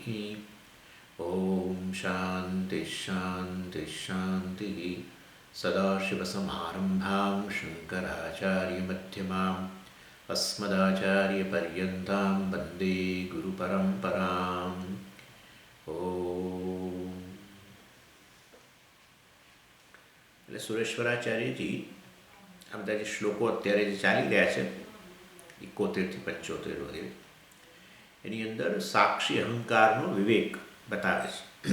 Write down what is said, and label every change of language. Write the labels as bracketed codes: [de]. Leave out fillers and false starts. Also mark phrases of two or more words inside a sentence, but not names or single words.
[sa] ॐ शान्तिः शान्तिः शान्तिः। सदाशिवसमारम्भां शङ्कराचार्यमध्यमाम् अस्मदाचार्यपर्यन्तां वन्दे गुरुपरम्पराम्। ઓમ. [gu] એટલે સુરેશ્વરાચાર્યજી આ બધા જે શ્લોકો અત્યારે જે ચાલી રહ્યા છે 71 થી 75 વગેરે, એની અંદર સાક્ષી અહંકારનો વિવેક બતાવે છે.